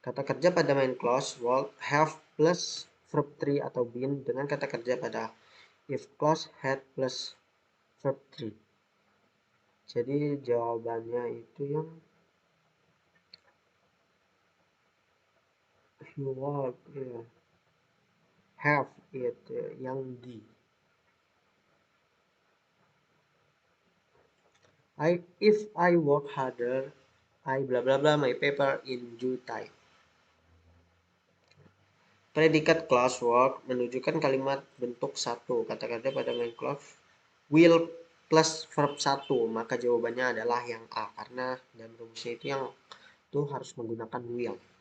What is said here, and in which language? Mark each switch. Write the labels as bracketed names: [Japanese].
[Indonesian] Kata kerja pada main clause would have plus verb 3 atau been dengan kata kerja pada if clause had plus verb 3. Jadi jawabannya itu yang [English] you would have it, [Indonesian] yang D. [English] If I work harder, I bla bla bla my paper in due time. [Indonesian] Predikat clause work menunjukkan kalimat bentuk 1 kata kerja pada main clause will plus verb 1, maka jawabannya adalah yang A, karena dalam rumusnya itu yang itu harus menggunakan will.